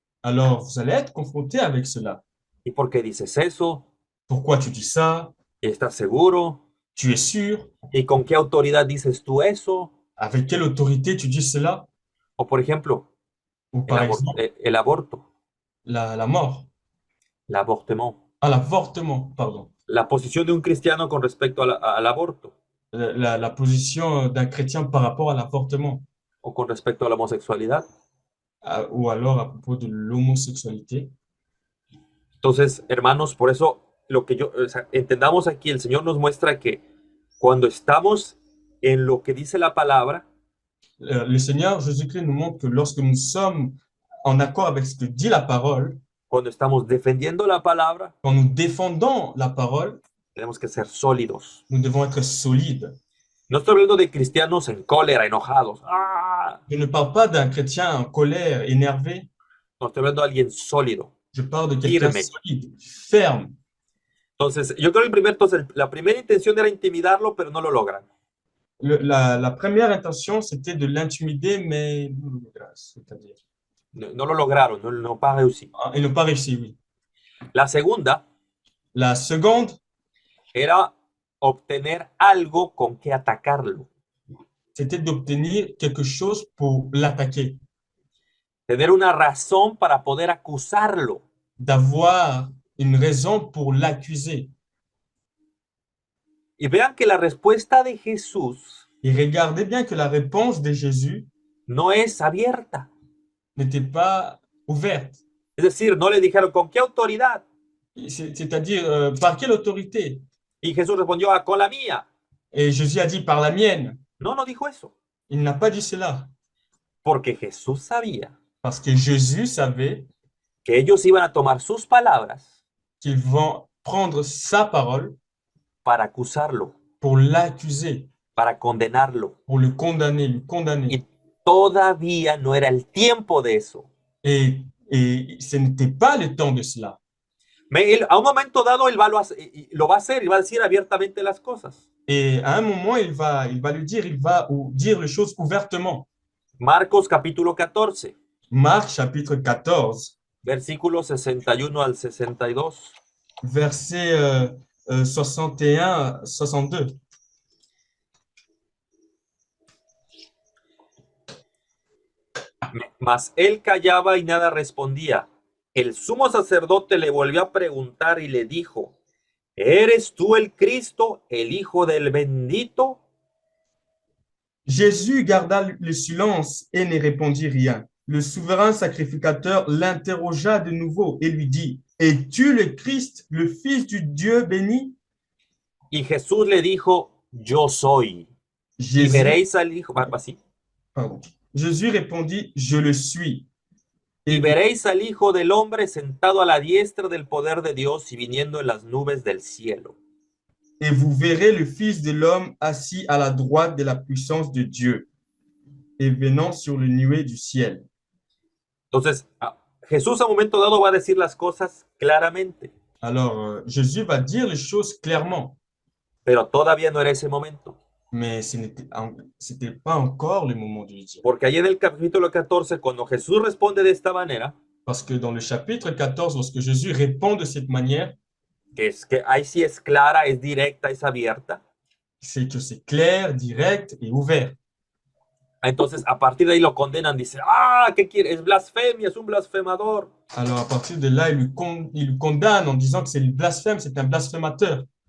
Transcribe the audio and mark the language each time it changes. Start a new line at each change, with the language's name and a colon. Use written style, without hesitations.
French: Alors, vous allez être confronté avec cela.
Spanish: ¿Y por qué dices eso?
French: Pourquoi tu dis ça?
Spanish: ¿Estás seguro?
French: Tu es sûr?
Spanish: ¿Y con qué autoridad dices tú eso?
French: Avec quelle autorité tu dis cela?
Spanish: O por ejemplo,
French: Ou par exemple,
Spanish: el aborto,
French: la mort. l'avortement. Ah, l'avortement, pardon.
Spanish: La posición de un cristiano con respecto al aborto
French: La position d'un chrétien par rapport à l'avortement.
Spanish: o con respecto a la homosexualidad.
French: Ou alors à propos de l'homosexualité.
Spanish: Entonces, hermanos, por eso o sea, entendamos aquí, el Señor nos muestra que cuando estamos en lo que dice la palabra,
French: Le Seigneur Jésus-Christ nous montre que lorsque nous sommes en accord avec ce que dit la parole,
Spanish: cuando estamos defendiendo la palabra,
French: quand nous défendons la parole,
Spanish: tenemos que ser sólidos.
French: nous devons être solides.
Spanish: No estoy hablando de cristianos en cólera, enojados. ¡Ah!
French: Je ne parle pas d'un chrétien en colère, énervé.
Spanish: No, estoy hablando de alguien sólido.
French: Je parle de quelqu'un
Spanish: Firme.
French: solide, ferme.
Spanish: Entonces, yo creo que la primera intención era intimidarlo, pero no lo logran.
French: La première intention, c'était de l'intimider, mais c'est-à-dire,
Spanish: No lo lograron, no
French: pas réussi. ils n'ont pas réussi, oui.
Spanish: La segunda
French: La seconde,
Spanish: era obtener algo con que atacarlo.
French: c'était d'obtenir quelque chose pour l'attaquer,
Spanish: Tener una razón para poder acusarlo.
French: d'avoir une raison pour l'accuser.
Spanish: Y vean que la respuesta de Jesús
French: Et regardez bien que la réponse de Jésus
Spanish: no es abierta.
French: n'était pas ouverte.
Spanish: Es decir, no le dijeron, ¿con qué autoridad?
French: C'est-à-dire, par quelle autorité?
Spanish: Y Jesús respondió, ah, con la mía.
French: Et Jésus a dit, par la mienne.
Spanish: No dijo eso.
French: Il n'a pas dit cela.
Spanish: Porque Jesús sabía
French: Parce que Jésus savait
Spanish: que ellos iban a tomar sus palabras
French: qu'ils vont prendre sa parole
Spanish: para acusarlo,
French: pour l'accuser,
Spanish: para condenarlo.
French: pour le condamner, le condamner.
Spanish: Y todavía no era el tiempo de eso.
French: Et ce n'était pas le temps de cela.
Spanish: Mais a un momento dado, él lo va a hacer, y va a decir abiertamente las cosas.
French: Et à un moment, il va le dire, il va dire les choses ouvertement.
Spanish: Marcos capítulo 14,
French: Marc chapitre 14,
Spanish: versículos 61 al 62.
French: verset 61, 62.
Spanish: Mas él callaba y nada respondía. El sumo sacerdote le volvió a preguntar y le dijo, ¿eres tú el Cristo, el Hijo del Bendito?
French: Jésus garda le silence et ne répondit rien. Le souverain sacrificateur l'interrogea de nouveau et lui dit, es-tu le Christ, le Fils du Dieu béni?
Spanish: Y Jesús le dijo, yo soy. Y
French: Jésus,
Spanish: veréis al Hijo, así.
French: pardon. Jésus répondit, je le suis.
Spanish: Y veréis al Hijo del Hombre sentado a la diestra del poder de Dios y viniendo en las nubes del cielo.
French: Et vous verrez le Fils de l'homme assis à la droite de la puissance de Dieu et venant sur le nuée du ciel.
Spanish: Entonces, Jesús a un momento dado va a decir las cosas claramente.
French: Alors, Jésus va dire les choses clairement.
Spanish: Pero todavía no era ese momento.
French: Mais c'était pas encore le moment de le dire.
Spanish: Porque ahí en el capítulo 14, cuando Jesús responde de esta manera,
French: Parce que dans le chapitre 14, lorsque Jésus répond de cette manière,
Spanish: que es que ahí sí es clara, es directa, es abierta,
French: c'est que c'est clair, direct et ouvert.
Spanish: entonces a partir de ahí lo condenan, dice, ah, ¿qué quiere? Es blasfemia, es un blasfemador.
French: Alors à partir de là, il le condamne en disant que c'est le blasphème, c'est un blasphémateur.